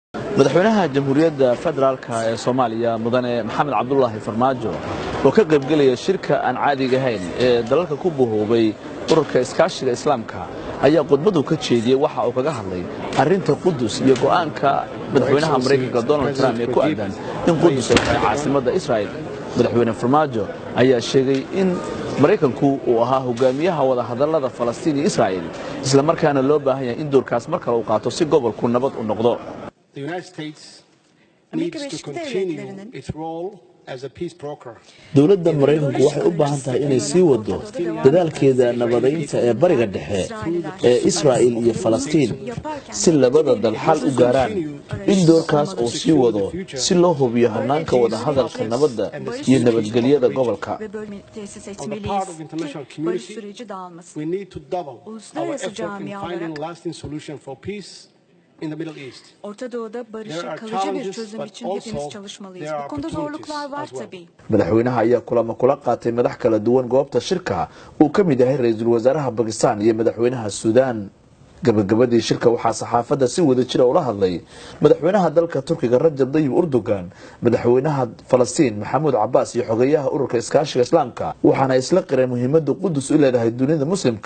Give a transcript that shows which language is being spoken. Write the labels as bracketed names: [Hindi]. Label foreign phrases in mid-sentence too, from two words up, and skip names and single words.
[Somali] madaxweynaha jamhuuriyadda federaalka ee Soomaaliya mudane Maxamed Cabdullaahi Farmaajo oo ka qayb galaya shirka aan caadiga ahayn ee dalalka ku buuhoobay ururka iskaashiga islaamka ayaa khudbadu ka jeediyay waxa uu kaga hadlay arinta Qudus iyo go'aanka madaxweynaha Mareykanka Donald Trump ee ku aadan in Qudus ay tahay caasimadda Israa'iil. madaxweyne Farmaajo ayaa sheegay in Mareykanku uu ahaa hogaamiyaha wada hadallada Falastiin iyo Israa'iil isla markaana loo baahan yahay in doorkaas mar kale uu qaato si gobolku nabad u noqdo. [English] The United States needs to continue its role as a peace broker. [Somali] Dowladda Mareykanku waxay u baahan tahay inay sii wado dadaalkeeda nabadeynta ee bariga dhexe ee Israa'iil iyo Falastiin si labada dal xal u gaaraan in doorkaas uu sii wado si loo hubiyo hanaanka wada hadalka nabadda iyo nabadgelyada gobolka. [English] On the part of international community, we need to double our effort in finding a lasting solution for peace in the Middle East. [Turkish] Orta Doğu'da barışın kalıcı bir çözüm için hepimiz çalışmalıyız. Bu konuda zorluklar var tabii. [Somali] Madaxweynaha ayaa kulamo kula qaatay madax kala duwan goobta shirka uu ka mid yahay ra'iisul wasaaraha Pakistan iyo madaxweynaha Suudaan. gabagabadii shirka waxaa saxaafadda si wada jir ula hadlay madaxweynaha dalka Turkiga Rajab Tayyip Erdogan, madaxweynaha Falastiin Mahmoud Abbas iyo xogeyaha ururka iskaashiga islaamka waxaana isla qireen muhiimadda Qudus u leedahay dunida muslimka.